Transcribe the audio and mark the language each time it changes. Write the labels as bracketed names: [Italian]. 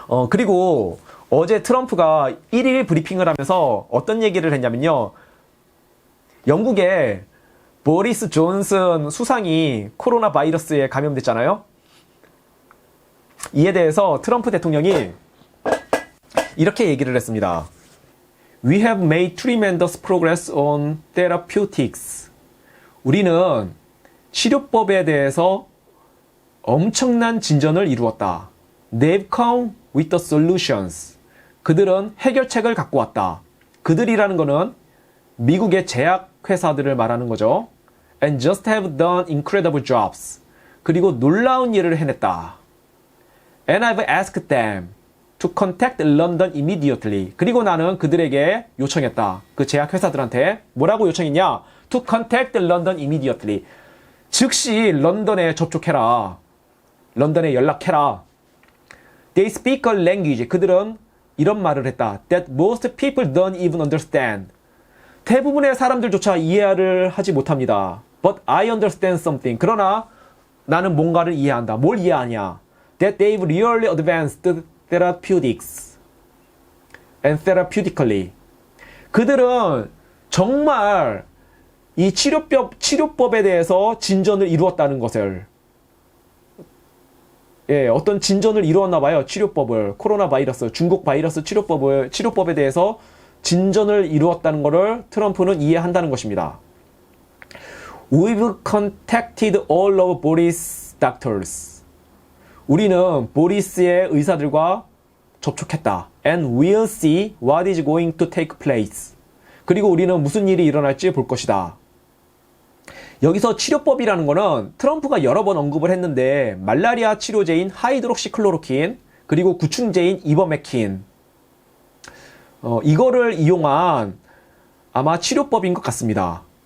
[Korean] 그리고 어제 트럼프가 1일 브리핑을 하면서 어떤 얘기를 했냐면요. 영국의 보리스 존슨 수상이 코로나 바이러스에 감염됐잖아요. 이에 대해서 트럼프 대통령이 이렇게 얘기를 했습니다. [English] We have made tremendous progress on therapeutics. [Korean] 우리는 치료법에 대해서 엄청난 진전을 이루었다. [English] They've come with the solutions. [Korean] 그들은 해결책을 갖고 왔다. 그들이라는 거는 미국의 제약회사들을 말하는 거죠. [English] And just have done incredible jobs. [Korean] 그리고 놀라운 일을 해냈다. [English] And I've asked them to contact London immediately. [Korean] 그리고 나는 그들에게 요청했다. 그 제약회사들한테 뭐라고 요청했냐? [English] To contact London immediately. [Korean] 즉시 런던에 접촉해라. 런던에 연락해라. [English] They speak a language. [Korean] 그들은 이런 말을 했다. [English] That most people don't even understand. [Korean] 대부분의 사람들조차 이해를 하지 못합니다. [English] But I understand something. [Korean] 그러나 나는 뭔가를 이해한다. 뭘 이해하냐? [English] That they've really advanced therapeutics and therapeutically. [Korean] 그들은 정말 이 치료법에 대해서 진전을 이루었다는 것을, 예, 어떤 진전을 이루었나 봐요. 치료법을, 코로나 바이러스, 중국 바이러스 치료법에 대해서 진전을 이루었다는 것을 트럼프는 이해한다는 것입니다. [English] We've contacted all of Boris doctors. [Korean] 우리는 보리스의 의사들과 접촉했다. [English] And we'll see what is going to take place. [Korean] 그리고 우리는 무슨 일이 일어날지 볼 것이다. 여기서 치료법이라는 거는 트럼프가 여러 번 언급을 했는데 말라리아 치료제인 하이드록시클로로킨 그리고 구충제인 이버메킨 이거를 이용한 아마 치료법인 것 같습니다.